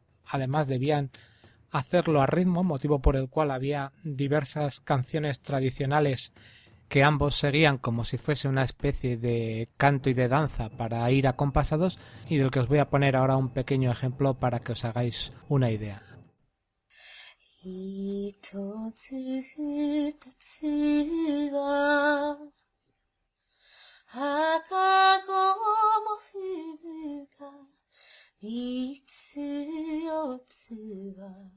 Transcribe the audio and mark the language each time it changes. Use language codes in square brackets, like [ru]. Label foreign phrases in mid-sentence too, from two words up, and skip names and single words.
[es] Además debían hacerlo a ritmo, motivo por el cual había diversas canciones tradicionales que ambos seguían como si fuese una especie de canto y de danza para ir acompasados, y del que os voy a poner ahora un pequeño ejemplo para que os hagáis una idea. [ja] 一つ二つは赤子も踏むが三つ四つは